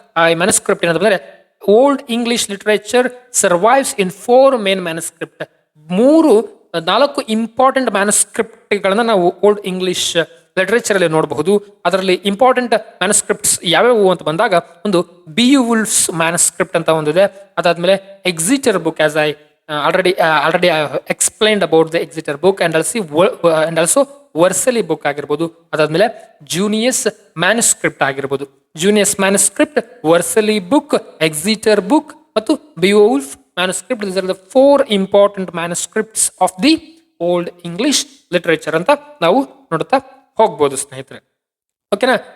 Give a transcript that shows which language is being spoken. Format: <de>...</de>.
<kn>ಆ ಮ್ಯಾನುಸ್ಕ್ರಿಪ್ಟ್ ಏನಂದ್ರೆ</kn> <en>Old English literature survives in 4 main manuscript.</en> <kn>4 important ಮ್ಯಾನುಸ್ಕ್ರಿಪ್ಟ್ಗಳನ್ನ ನಾವು ಓಲ್ಡ್ ಇಂಗ್ಲಿಷ್ ಲಿಟರೇಚರ್ ಅಲ್ಲಿ ನೋಡಬಹುದು. ಅದರಲ್ಲಿ ಇಂಪಾರ್ಟೆಂಟ್ ಮ್ಯಾನುಸ್ಕ್ರಿಪ್ಟ್ಸ್ ಯಾವ್ಯಾವು ಅಂತ ಬಂದಾಗ ಒಂದು ಬಿಯುವುಲ್ಫ್ಸ್ ಮ್ಯಾನುಸ್ಕ್ರಿಪ್ಟ್ ಅಂತ ಒಂದಿದೆ.</kn> <en>ಅದಾದ್ಮೇಲೆ Exeter book, as I already I have explained about the Exeter book, and also</en> <kn>ವರ್ಸಲಿ book ಆಗಿರ್ಬೋದು, ಅದಾದ್ಮೇಲೆ ಜೂನಿಯಸ್ ಮ್ಯಾನುಸ್ಕ್ರಿಪ್ಟ್ ಆಗಿರ್ಬೋದು. ಜೂನಿಯಸ್ ಮ್ಯಾನುಸ್ಕ್ರಿಪ್ಟ್, ವರ್ಸಲಿ ಬುಕ್, ಎಕ್ಸಿಟರ್ ಬುಕ್ ಮತ್ತು ಬಿಯೋವುಲ್ಫ್ manuscript.</kn> <en>these are the 4 important manuscripts of the old English literature</en> <kn>ಅಂತ ನಾವು ನೋಡ್ತಾ ಹೋಗ್ಬೋದು ಸ್ನೇಹಿತರೆ. ಓಕೆನಾ?</kn>